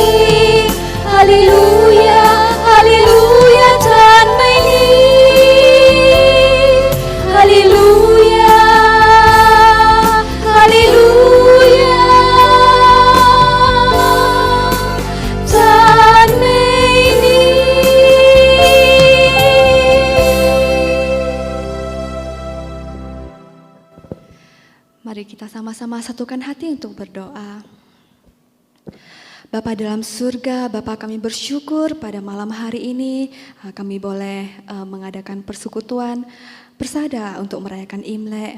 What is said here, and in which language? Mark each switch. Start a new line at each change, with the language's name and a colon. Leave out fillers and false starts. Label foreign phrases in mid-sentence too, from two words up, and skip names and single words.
Chinese: 哈利路亚，哈利路亚，赞美你，哈利路亚，哈利路亚，赞美你。
Indonesian: Mari kita sama-sama satukan hati untuk berdoa. Bapa dalam surga, Bapa kami bersyukur pada malam hari ini kami boleh mengadakan persekutuan bersada untuk merayakan Imlek.